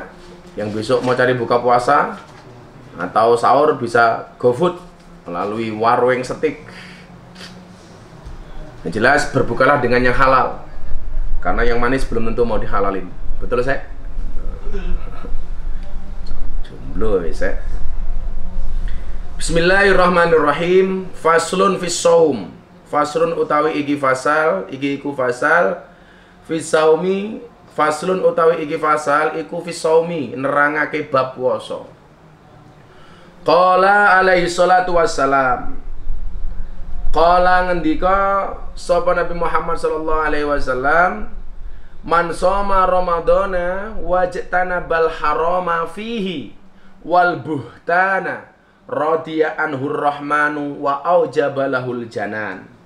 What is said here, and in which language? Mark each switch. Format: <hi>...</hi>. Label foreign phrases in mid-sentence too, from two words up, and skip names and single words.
<id>Yang besok mau cari buka puasa atau sahur bisa GoFood melalui Warung Setik. Yang jelas berbukalah dengan yang halal, karena yang manis belum tentu mau dihalalin. Betul saya? Jomblo saya.</id> <ar>بسم الله الرحمن الرحيم. فصل في الصوم.</ar> <jv>Faslun utawi iki fasal, iki iku fasal</jv> <ar>في الصوم.</ar> <jv>Faslun utawi iki fasal iku</jv> <ar>في الصوم,</ar> <jv>nerangake bab puasa.</jv> <ar>قال عليه الصلاة والسلام. قال</ar> <jv>ngendika sapa</jv> <ar>نبي محمد صلى الله عليه وسلم، من صام رمضان واجتنب الحرام فيه والبهتان رضي عنه الرحمن وأوجب له الجنان.</ar>